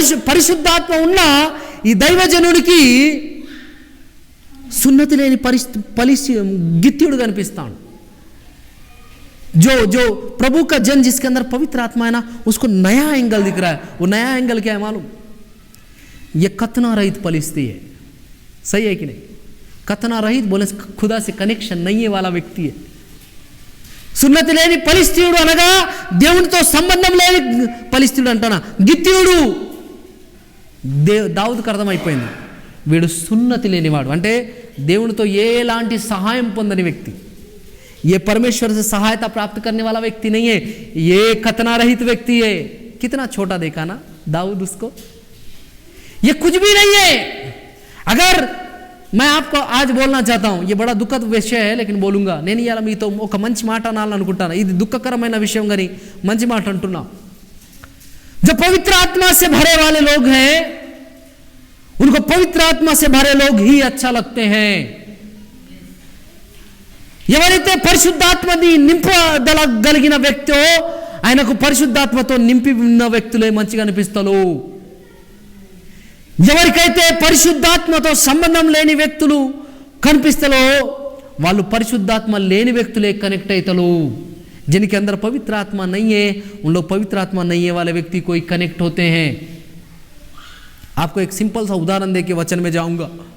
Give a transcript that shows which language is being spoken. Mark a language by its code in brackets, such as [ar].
[te] పరిశుద్ధాత్మ ఉన్న ఈ దైవజనుడికి सुन्नति लेनी गित्तीयुడు कनिपिस्ताडु। [hi] जो प्रभु का जन जिसके अंदर पवित्र आत्मा है ना, उसको नया एंगल दिख रहा है। वो नया एंगल क्या है मालूम? ये कतना रहित फलिस्ती है। सही है कि नहीं? कतना रहित बोले खुदा से कनेक्शन नहीं है वाला व्यक्ति है। [te] సున్నతి లేని ఫలిష్తీయుడు అనగా దేవునితో సంబంధం లేని ఫలిష్తీయుడు అంటానా, గిత్తీయుడు। దావీదుకు అర్థమైపోయింది, వీడు సున్నతి లేనివాడు అంటే దేవునితో ఎలాంటి సహాయం పొందని వ్యక్తి। [hi] ये परमेश्वर से सहायता प्राप्त करने वाला व्यक्ति नहीं है, ये कतना रहित व्यक्ति है। कितना छोटा देखा ना दाऊद उसको, ये कुछ भी नहीं है। अगर मैं आपको आज बोलना चाहता हूं, ये बड़ा दुखद विषय है लेकिन बोलूंगा। [te] నేను ఇయాల మీతో ఒక మంచి మాట అనాలనుకుంటాను। ఇది దుఃఖకరమైన విషయం కానీ మంచి మాట అంటున్నా। [hi] जो पवित्र आत्मा से भरे वाले लोग हैं, उनको पवित्र आत्मा से भरे लोग ही अच्छा लगते हैं। [te] ఎవరైతే పరిశుద్ధాత్మని నింపగలిగిన వ్యక్తో ఆయనకు పరిశుద్ధాత్మతో నింపి ఉన్న వ్యక్తులే మంచిగా అనిపిస్తారు। ఎవరికైతే పరిశుద్ధాత్మతో సంబంధం లేని వ్యక్తులు కనిపిస్తారో వాళ్ళు పరిశుద్ధాత్మ లేని వ్యక్తులే కనెక్ట్ అవుతారు। [hi] जिनके अंदर पवित्र आत्मा नहीं है, उन लोग पवित्र आत्मा नहीं है वाले व्यक्ति कोई कनेक्ट होते हैं। आपको एक सिंपल सा उदाहरण देके वचन में जाऊंगा।